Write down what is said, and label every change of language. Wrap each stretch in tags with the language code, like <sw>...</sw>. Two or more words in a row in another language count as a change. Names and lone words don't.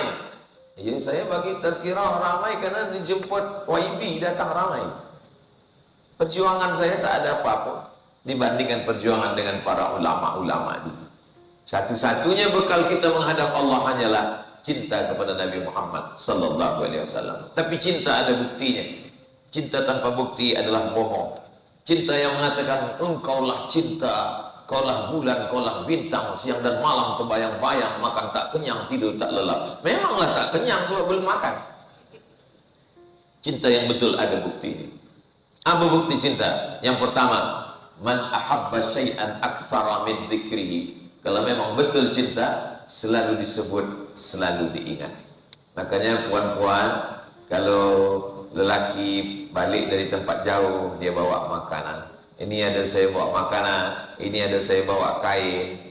<ms>Ya, saya bagi tazkirah orang ramai karena dijemput YB datang ramai. Perjuangan saya tak ada apa-apa dibandingkan perjuangan dengan para ulama-ulama dulu. Satu-satunya bekal kita menghadap Allah hanyalah cinta kepada Nabi Muhammad</ms> <ar>sallallahu alaihi wasallam.</ar> <ms>Tapi cinta ada buktinya. Cinta tanpa bukti adalah bohong. Cinta yang mengatakan engkaulah cinta, kaulah bulan, kaulah bintang, siang dan malam terbayang-bayang, makan tak kenyang, tidur tak lelap. Memanglah tak kenyang sebab belum makan. Cinta yang betul ada buktinya. Apa bukti cinta? Yang pertama,</ms> <ar>man ahabba syai'an aktsara min dzikrihi.</ar> <ms>Kalau memang betul cinta, selalu disebut, selalu diingat. Makanya puan-puan, kalau lelaki balik dari tempat jauh, dia bawa makanan. Ini ada saya bawa makanan, ini ada saya bawa kain.</ms>